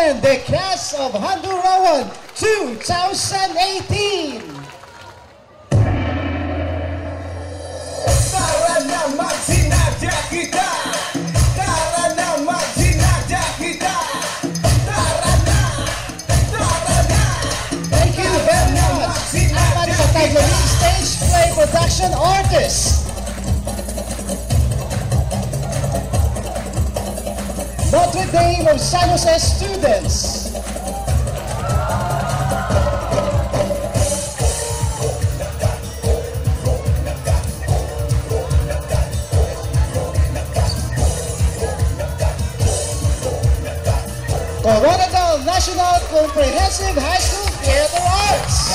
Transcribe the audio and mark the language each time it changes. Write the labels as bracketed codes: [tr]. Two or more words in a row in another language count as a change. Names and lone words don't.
[en] the cast of Handurawan 2018. [hil] Tara na magsinadya kita. Tara na magsinadya kita. Tara na. [en] Thank you very much. [tl] Apat sa Taglamig Stage Play Production Artist. [en] Notre Dame of San Jose students. Coronadal National Comprehensive High School Theater Arts.